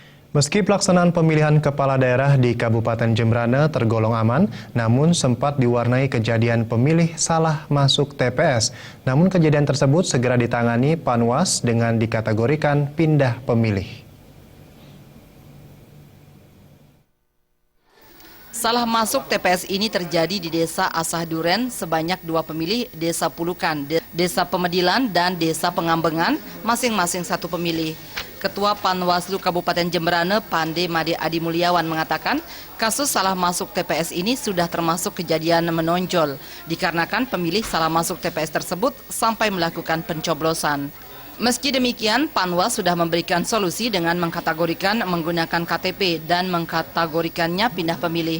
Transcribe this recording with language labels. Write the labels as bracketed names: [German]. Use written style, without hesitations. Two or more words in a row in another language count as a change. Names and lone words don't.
[Indonesian] Meski pelaksanaan pemilihan kepala daerah di Kabupaten Jembrana tergolong aman, namun sempat diwarnai kejadian pemilih salah masuk TPS. Namun kejadian tersebut segera ditangani Panwas dengan dikategorikan pindah pemilih. Salah masuk TPS ini terjadi di Desa Asah Duren sebanyak 2 pemilih, Desa Pulukan, Desa Pemedilan, dan Desa Pengambengan, masing-masing 1 pemilih. Ketua Panwaslu Kabupaten Jembrana, Pande Made Adi Mulyawan mengatakan, kasus salah masuk TPS ini sudah termasuk kejadian menonjol, dikarenakan pemilih salah masuk TPS tersebut sampai melakukan pencoblosan. Meski demikian, Panwas sudah memberikan solusi dengan mengkategorikan menggunakan KTP dan mengkategorikannya pindah pemilih.